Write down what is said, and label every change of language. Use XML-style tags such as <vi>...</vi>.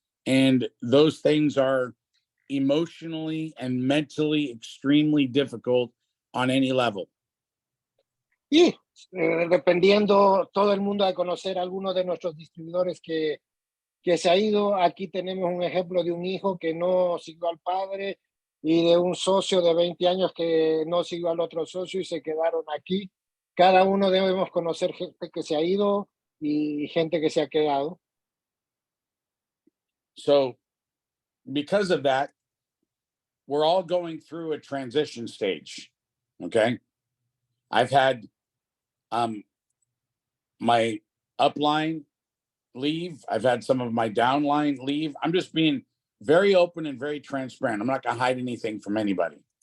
<en>And those things are emotionally and mentally extremely difficult on any level.</en> <es>Y dependiendo, todo el mundo de conocer a algunos de nuestros distribuidores que se ha ido. Aquí tenemos un ejemplo de un hijo que no siguió al padre y de un socio de 20 años que no siguió al otro socio y se quedaron aquí. Cada uno debemos conocer gente que se ha ido y gente que se ha quedado.</es> <en>So because of that, we're all going through a transition stage. Okay. I've had my upline leave. I've had some of my downline leave. I'm just being very open and very transparent. I'm not going to hide anything from anybody.</en>